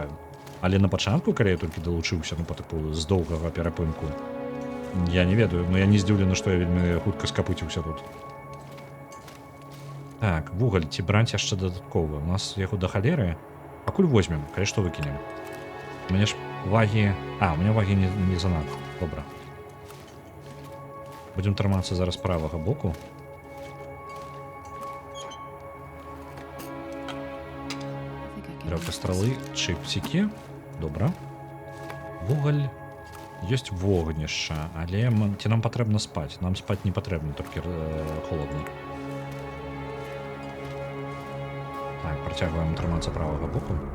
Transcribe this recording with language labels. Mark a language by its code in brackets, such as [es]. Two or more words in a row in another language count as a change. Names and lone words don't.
[be] Але на пачатку, калі я толькі далучыўся, ну, па тыпу, з доўгага перапынку, Я не ведаю, но я не здзіўлены, што я вельмі хутка скапыціўся тут. Так, вугаль, ці браць яшчэ дадатковы? У нас яго да халеры. Пакуль возьмем, калі што выкінем. У мяне ж вагі... А, у меня вагі не занадта. Добра. Будзем трымацца зараз правага боку. [en] I think I can [be] Дрэўка [en] use [be] стралы, чыпцікі. Добра. Вугаль. Ёсць вогнішча, але ці нам патрэбна спаць? Нам спаць не патрэбна, толькі холодна. Так, працягваем трымацца правага боку.